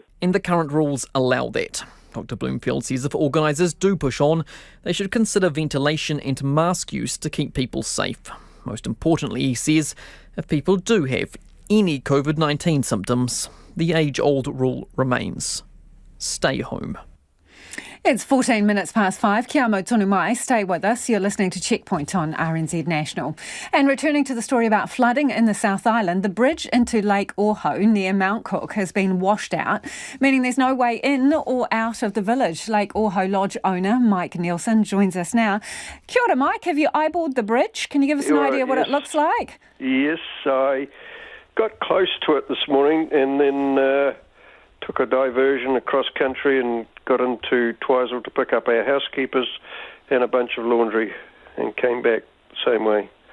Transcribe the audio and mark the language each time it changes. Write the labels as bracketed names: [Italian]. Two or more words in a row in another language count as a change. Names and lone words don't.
[English] And the current rules allow that. Dr Bloomfield says if organisers do push on, they should consider ventilation and mask use to keep people safe. Most importantly, he says, if people do have any COVID-19 symptoms, the age-old rule remains. Stay home. It's 14 minutes past 5. [Māori] Kia mau tonu mai. [English] Stay with us. You're listening to Checkpoint on RNZ National. And returning to the story about flooding in the South Island, the bridge into Lake Ohau near Mount Cook has been washed out, meaning there's no way in or out of the village. Lake Ohau Lodge owner Mike Nielsen joins us now. [Māori] Kia ora, Mike. [English] Have you eyeballed the bridge? Can you give us an idea what it looks like? Yes, I got close to it this morning and then took a diversion across country and got into Twizel to pick up our housekeepers and a bunch of laundry and came back the same way.